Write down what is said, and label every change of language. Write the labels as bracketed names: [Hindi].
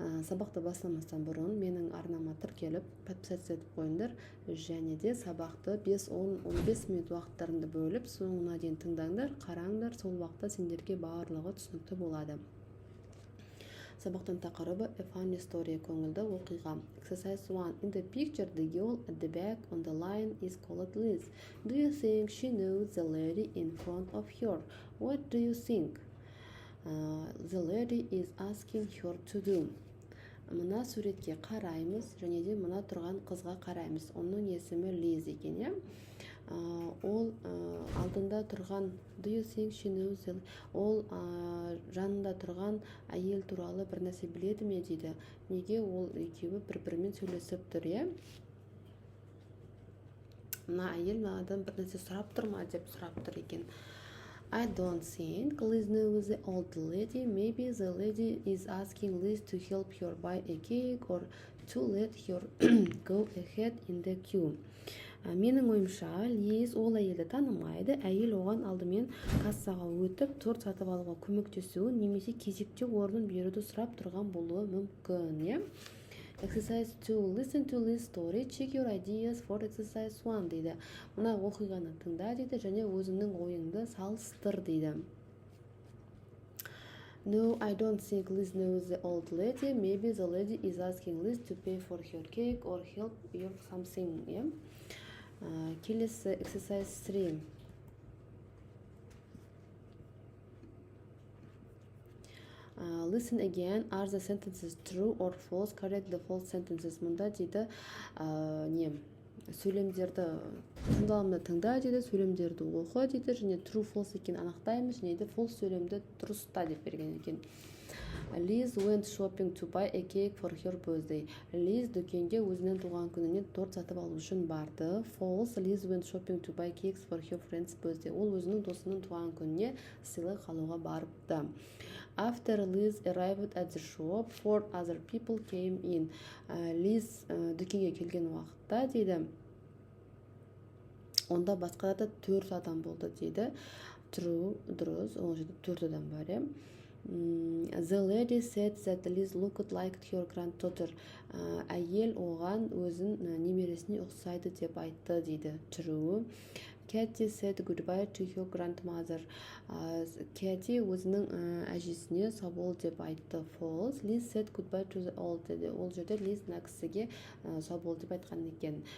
[Kazakh] Сабақты басламастан бұрын менің арнама тіркеліп, подписаться етіп қойыңдар, және де сабақты 5-10-15 минут уақыттарында бөліп, соңына дейін тыңдаңдар, қараңдар, сол уақытта сендерге барлығы түсінікті болады. Сабақтың тақырыбы [English] A funny story, [Kazakh] көңілді оқиға. [English] Exercise 1. In the picture, the girl at the back on the line is called Liz. Do you think she knows the lady in front of her? What do you think the lady is asking her to do? [Kazakh] Мына суретке қараймыз, және де мына тұрған қызға қараймыз. Оның есімі Liz екен, ол алдында тұрған [English] do you think she knows [Kazakh] ол жанында тұрған әйел туралы бір нәрсе біледі ме дейді. Неге ол екеуі бір-бірімен сөйлесіп тұр, мына әйел мынадан бір нәрсе сұрап тұр ма деп сұрап тұр екен. [English] I don't think Liz knows the old lady. Maybe the lady is asking Liz to help her buy a cake or to let her go ahead in the queue. [Kazakh] Менің ойымша, Лиз ол әйелді танымайды. Әйел оған алдымен кассаға өтіп, торт сатып алуға көмектесуі немесе кезекте орнын беруді сұрап тұрған болуы мүмкін. [English] Exercise 2. Listen to Liz's story. Check your ideas for exercise 1 дейді. [Kazakh] Мына оқиғаны тыңда дейді, және өзіңнің ойыңды салыстыр дейді. [English] No, I don't think Liz knows the old lady. Maybe the lady is asking Liz to pay for her cake or help her something. [Kazakh] Келесі exercise 3. [English] Listen again. Are the sentences true or false? Correct the false sentences. [Kazakh] Мұнда дейді, сөйлемдерді тыңдалымды тыңда дейді, сөйлемдерді оқы дейді, және true false екен анықтаймыз, және де false сөйлемді дұрыста деп берген екен. [English] Liz went shopping to buy a cake for her birthday. [Kazakh] Liz дүкенге өзінің туған күніне торт сатып алу үшін барды. [English] False. Liz went shopping to buy cakes for her friend's birthday. [Kazakh] Ол өзінің досының туған күніне сыйлық алуға барыпты. [English] After Liz arrived at the shop, 4 other people came in. [Kazakh] Liz дүкенге келген уақытта дейді, онда басқа да 4 адам болды дейді. [English] True, [Kazakh] дұрыс, ол жерде 4 адам бар. [English] The lady said that Liz looked like her granddaughter. [Kazakh] Әйел оған өзін немересіне ұқсайды деп айтты дейді. [English] True. Katie said goodbye to her grandmother. [Kazakh] Katie өзінің әжесіне сау бол деп айтты. [English] False. Liz said goodbye to the old dedi. [Kazakh] Ол жерде Liz мына кісіге сау бол деп айтқан екен.